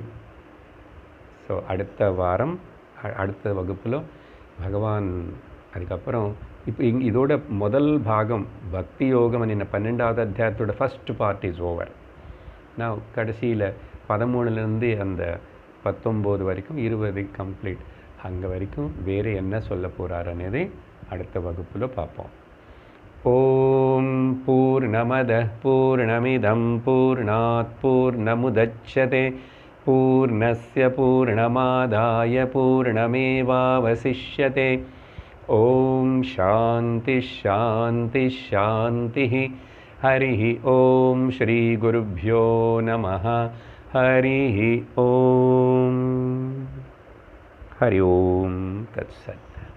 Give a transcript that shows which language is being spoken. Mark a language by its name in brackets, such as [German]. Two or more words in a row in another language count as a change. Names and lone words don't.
[Tamil] ஸோ அடுத்த வாரம் அடுத்த வகுப்பில் பகவான் அதுக்கப்புறம் இப்போ இதோட முதல் பாகம் பக்தி யோகம் என்ன 12வது அத்தியாயத்தோட [English] first part is over. [Tamil] நான் கடைசியில் 13லேருந்து அந்த 19 வரைக்கும் 20 கம்ப்ளீட், அங்கே வரைக்கும் வேறு என்ன சொல்ல போகிறார் అనేది அடுத்த வகுப்பில் பார்ப்போம். [Sanskrit] ॐ पूर्णमदः पूर्णमिदं पूर्णात् पूर्णमुदच्यते पूर्णस्य पूर्णमादाय पूर्णमेवावशिष्यते. ॐ शान्तिः शान्तिः शान्तिः. हरि ॐ श्री குருभ्यो நமः. हरि ॐ। हरि ॐ तत्सत्.